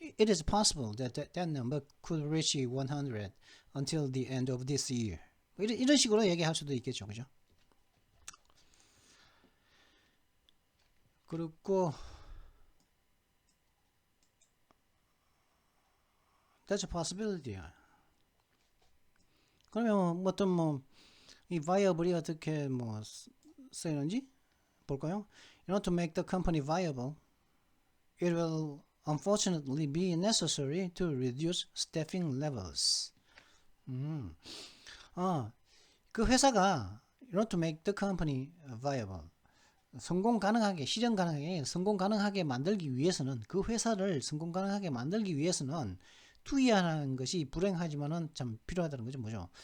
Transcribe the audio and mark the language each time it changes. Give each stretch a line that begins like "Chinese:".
English: It is possible that number could reach 100 until the end of this year.
Korean: 이런 식으로 얘기할 수도 있겠죠, 그죠? 그리고
English: that's a possibility.
Korean: 그러면 어떤 이 viable이 어떻게 쓰이는지 볼까요?
English: In order to make the company viable, it will unfortunately be necessary to reduce staffing levels.
Korean: 그 회사가
English: in order to make the company viable,
Korean: 성공 가능하게, 실현 가능하게, 성공 가능하게 만들기 위해서는, 그 회사를 성공 가능하게 만들기 위해서는 투여하는 것이 불행하지만은 참 필요하다는 거죠. 뭐죠?